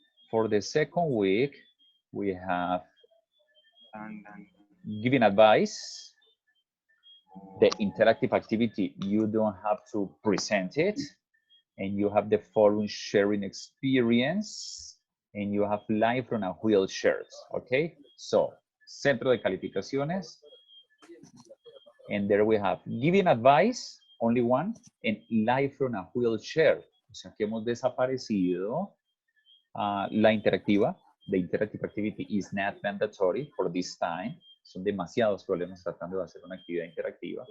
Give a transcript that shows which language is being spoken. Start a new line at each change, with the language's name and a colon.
English: For the second week, we have giving advice. The interactive activity, you don't have to present it. And you have the forum sharing experience. And you have live from a wheelchair, okay?
Spanish: So, centro de calificaciones.
English: And there we have giving advice, only 1, and live from a wheelchair.
Spanish: O sea que hemos desaparecido la interactiva.
English: The interactive activity is not mandatory for this time.
Spanish: Son demasiados problemas tratando de hacer una actividad interactiva.